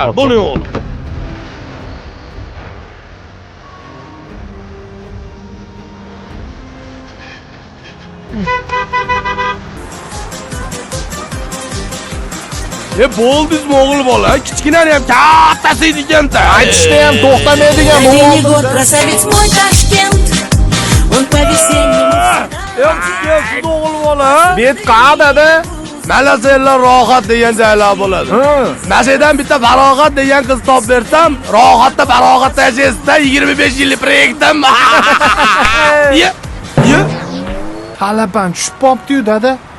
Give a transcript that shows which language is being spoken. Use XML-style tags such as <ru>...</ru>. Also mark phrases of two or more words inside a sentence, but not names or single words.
<uz>Bo'ling o'g'lim. Bo'ldingizmi o'g'il bola? Kichkinani ham kattasi ekan-da. Aytishda ham to'xtamaydigan bu.</uz> <ru>Осенний год, красавец мой Ташкент, он по-весеннему.</ru> <uz>Siz o'g'il bola. Bet qadada. Mana senlar rohat degan joylar bo'ladi. Mana shu yerdan bitta farog'at degan qiz top bersam, rohatda farog'atda yashaysiz-da 25 yillik proyektim. Ye. Talaban tushib qopti-yu dada.</uz>